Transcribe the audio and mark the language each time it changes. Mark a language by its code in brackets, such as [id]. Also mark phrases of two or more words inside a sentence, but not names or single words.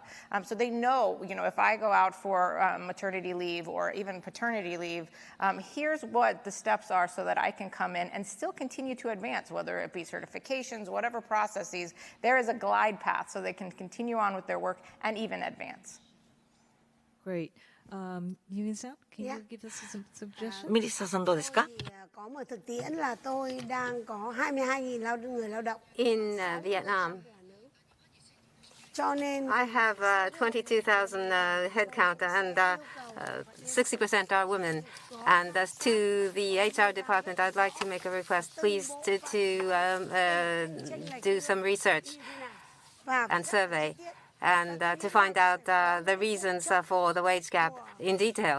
[en] So they know, if I go out for maternity leave or even paternity leave, here's what the steps are so that I can come in and still continue to advance, whether it be certifications, whatever processes. There is a glide path so they can continue on with their work and even advance. Great. Yun-san, can you give us some suggestions? [ja] Melissa-san, どうですか? [vi] Có một thực tiễn là tôi đang có 22.000 người lao động. [en] In Vietnam, I have 22,000 headcount, and 60% are women. And as to the HR department, I'd like to make a request, please, to do some research and survey, and to find out the reasons for the wage gap in detail.